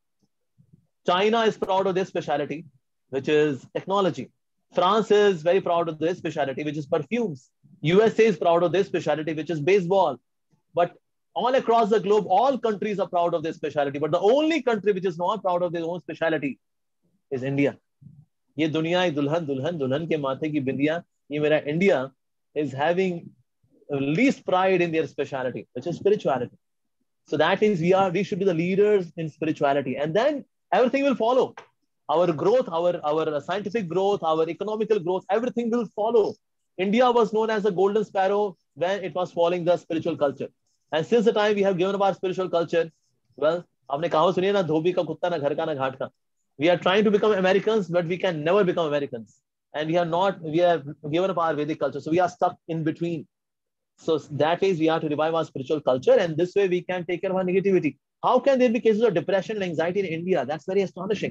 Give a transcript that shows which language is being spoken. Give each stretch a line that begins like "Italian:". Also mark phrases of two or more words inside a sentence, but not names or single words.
English: China is proud of their speciality, which is technology. France is very proud of their speciality, which is perfumes. USA is proud of their speciality, which is baseball. But all across the globe, all countries are proud of their speciality. But the only country which is not proud of their own speciality is India.
Hindi: ये दुनिया दुल्हन दुल्हन दुल्हन के माथे की बिंदिया. ये मेरा
English: India is having least pride in their speciality, which is spirituality. So that means we should be the leaders in spirituality, and then everything will follow. Our growth, our scientific growth, our economical growth, everything will follow. India was known as the golden sparrow when it was following the spiritual culture. And since the time we have given up our spiritual culture, well,
Hindi: आपने कहावत सुनिए ना, धोबी का कुत्ता ना घर का ना घाट का.
English: We are trying to become Americans, but we can never become Americans. And we have given up our Vedic culture. So we are stuck in between. So that is, we are to revive our spiritual culture, and this way we can take care of our negativity. How can there be cases of depression and anxiety in India? That's very astonishing.